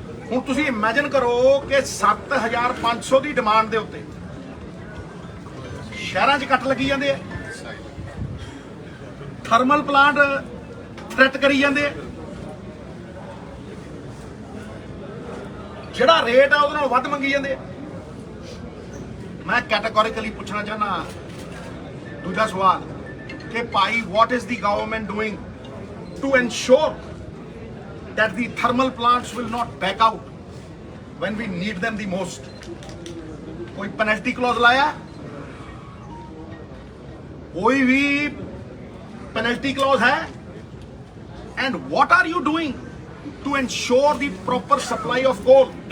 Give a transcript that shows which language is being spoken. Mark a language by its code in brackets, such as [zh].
[pa] ਹੁਣ ਤੁਸੀਂ ਇਮੇਜਿਨ ਕਰੋ ਕਿ 7,500 ਦੀ ਡਿਮਾਂਡ ਦੇ ਉੱਤੇ ਸ਼ਹਿਰਾਂ 'ਚ ਕੱਟ ਲੱਗੀ ਜਾਂਦੇ ਆ, ਥਰਮਲ ਪਲਾਂਟ ਥ੍ਰੈਟ ਕਰੀ ਜਾਂਦੇ ਆ, ਜਿਹੜਾ ਰੇਟ ਆ ਉਹਦੇ ਨਾਲ ਵੱਧ ਮੰਗੀ ਜਾਂਦੇ ਆ। ਮੈਂ ਕੈਟਾਗੋਰੀਕਲੀ ਪੁੱਛਣਾ ਚਾਹਨਾ ਦੂਜਾ ਸਵਾਲ ਕਿ ਭਾਈ [en] what is the government doing to ensure that the thermal plants will not back out when we need them the most? [hi] कोई पेनल्टी क्लॉज लाया, कोई भी पेनल्टी क्लॉज है? [en] And what are you doing to ensure the proper supply of coal?